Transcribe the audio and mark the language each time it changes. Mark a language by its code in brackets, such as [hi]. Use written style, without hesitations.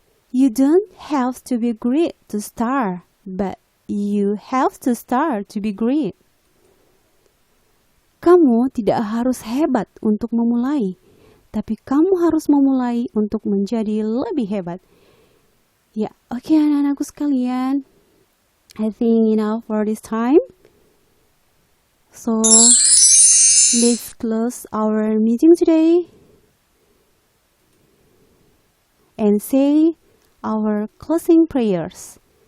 [en] You don't have to be great to start, but you have to start to be great. [id] Kamu tidak harus hebat untuk memulai, tapi kamu harus memulai untuk menjadi lebih hebat. Ya, oke anak-anakku sekalian. [en] I think enough for this time. So, let's close our meeting today and say our closing prayers.